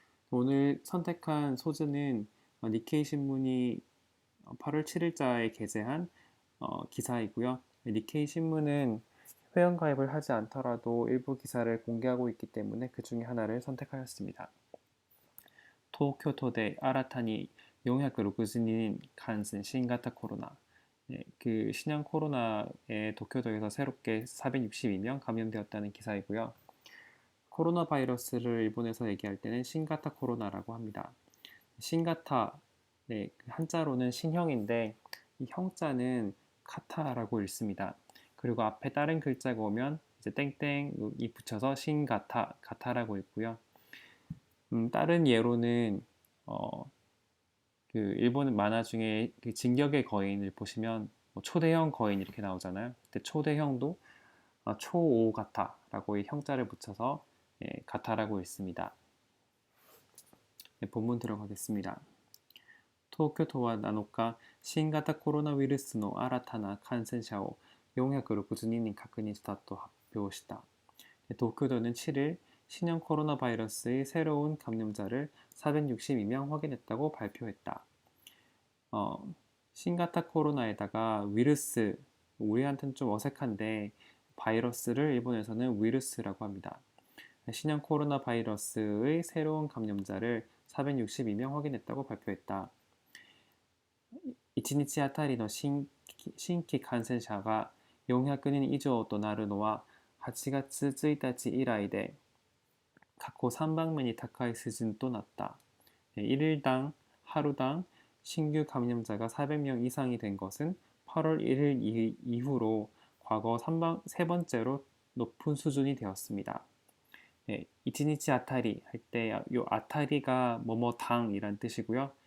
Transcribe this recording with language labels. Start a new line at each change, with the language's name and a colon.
Korean: 오늘 선택한 소재는 니케이 신문이 8월 7일자에 게재한 기사이고요. 니케이 신문은 회원가입을 하지 않더라도 일부 기사를 공개하고 있기 때문에 그 중에 하나를 선택하였습니다.
Japanese: 도쿄도で 新たに 462인感染 신型코로나.
Korean: 네, 그 신형 코로나에 도쿄도에서 새롭게 462명 감염되었다는 기사이고요. 코로나 바이러스를 일본에서 얘기할 때는 신가타 코로나라고 합니다. 신가타, 네, 한자로는 신형인데 이 형자는 카타라고 읽습니다. 그리고 앞에 다른 글자가 오면 이제 땡땡이 붙여서 신가타, 가타라고 읽고요. 다른 예로는 어, 그 일본 만화 중에 그 진격의 거인을 보시면 뭐 초대형 거인 이렇게 나오잖아요. 근데 초대형도 초오가타라고 이 형자를 붙여서 가타라고 읽습니다. 네, 본문 들어가겠습니다.
Japanese: 東京都は 7日、新型コロナウイルスの新たな感染者を462人確認したと発表した。
Korean: 도쿄도는 7일 신형 코로나 바이러스의 새로운 감염자를 462명 확인했다고 발표했다. 신型코로나에다가 위르스, 우리한테는 좀 어색한데 바이러스를 일본에서는 위르스라고 합니다. 신형 코로나 바이러스의 새로운 감염자를 462명 확인했다고 발표했다.
Japanese: 1日あたりの新規感染者が400人以上となるのは8月1日以来で過去3番目に高い水準となった。
Korean: 1일당 하루당 신규 감염자가 400명 이상이 된 것은 8월 1일 이후로 과거 세 번째로 높은 수준이 되었습니다. 네, 이치니치 아타리 할 때 요 아타리가 뭐뭐당이란 뜻이고요.